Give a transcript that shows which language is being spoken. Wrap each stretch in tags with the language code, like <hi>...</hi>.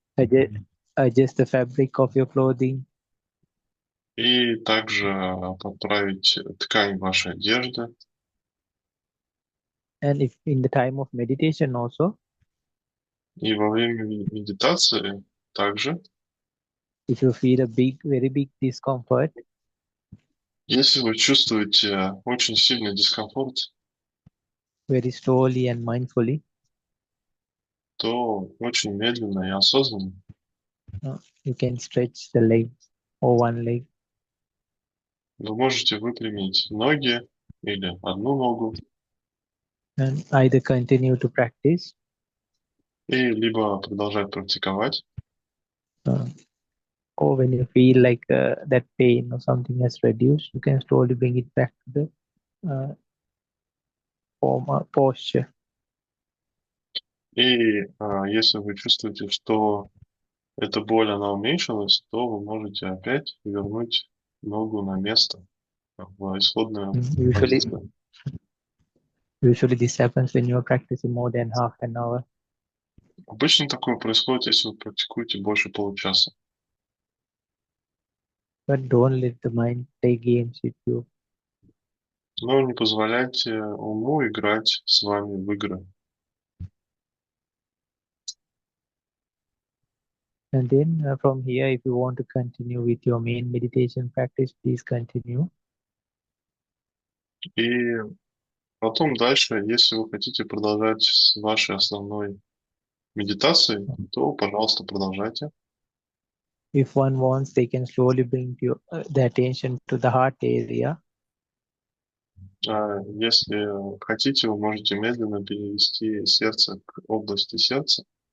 <en>Adjust the fabric of your clothing.</en> <ru>И также подправить ткань вашей одежды.</ru> <en>And if in the time of meditation also,</en> <ru>И во время медитации также,</ru> <en>if you feel a very big discomfort,</en> <ru>если вы чувствуете очень сильный дискомфорт,</ru> <en>very slowly and mindfully,</en> <ru>то очень медленно и осознанно</ru> <en>you can stretch the legs or one leg.</en> <ru>вы можете выпрямить ноги или одну ногу,</ru> <en>And either continue to practice</en> <ru>и либо продолжать практиковать,</ru> <en>or when you feel like that pain or something has reduced, you can slowly bring it back to the posture.</en> <ru>и если вы чувствуете, что эта боль, она уменьшилась, то вы можете опять вернуть ногу на место, в исходную позицию.</ru> <en>Usually this happens when you are practicing more than half an hour.</en> <ru>Обычно такое происходит, если вы практикуете больше получаса.</ru> <en>But don't let the mind play games with you.</en> <ru>Но не позволяйте уму играть с вами в игры.</ru> <en>And then from here, if you want to continue with your main meditation practice, please continue.</en> <ru>И потом дальше, если вы хотите продолжать с вашей основной медитацией, то, пожалуйста, продолжайте.</ru> <en>If one wants, they can slowly bring the attention to the heart area.</en> <ru>Если хотите, вы можете медленно перевести сердце к области сердца,</ru>